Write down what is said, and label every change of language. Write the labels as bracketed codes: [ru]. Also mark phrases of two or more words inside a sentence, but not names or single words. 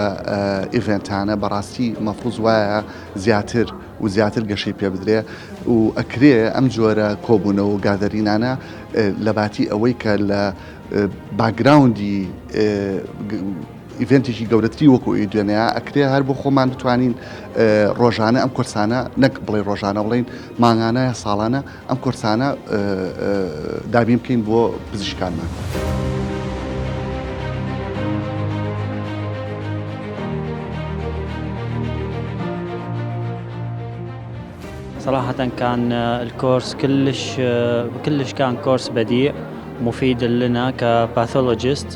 [ckb] ئیڤێنتانە بەڕاستی مەفروض وایە زیاتر و زیاتر گەشەی پێ بدرێ و ئەکرێ ئەم جۆرە کۆبوونەوە و گادەرینانە لە باتی ئەوەی کە لە باگراوندی ئیڤێنتێکی گەورەتری وەکو دوێنەیە ئەکرێ هەر بۆ خۆمان بتوانین ڕۆژانە ئەم کورسانە نەک بڵێ ڕۆژانە بڵین مانگانە یا ساڵانە ئەم کورسانە دابین بکەین بۆ پزیشکانمان. [ar] صراحة كان الكورس كلش كان كورس بديع مفيد لنا كباثولوجيست.